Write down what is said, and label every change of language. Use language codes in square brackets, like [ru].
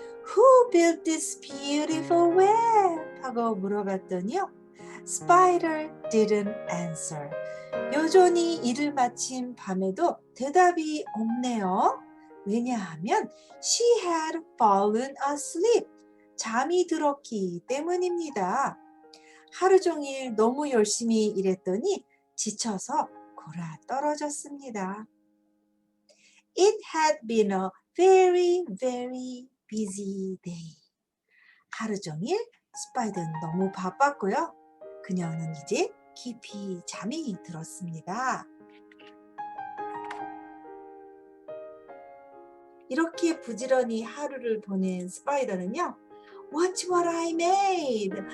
[en] Who built this beautiful web? [ko] 하고 물어봤더니요. [en] Spider didn't answer. [ko] 여전히 일을 마친 밤에도 대답이 없네요. 왜냐하면 [en] she had fallen asleep. [ko] 잠이 들었기 때문입니다. 하루 종일 너무 열심히 일했더니 지쳐서 골아 떨어졌습니다. [en] It had been a very, very busy day. [ko] 하루 종일 스파이더는 너무 바빴고요. 그녀는 이제 깊이 잠이 들었습니다. 이렇게 부지런히 하루를 보낸 스파이더는요. [en] Watch what I made!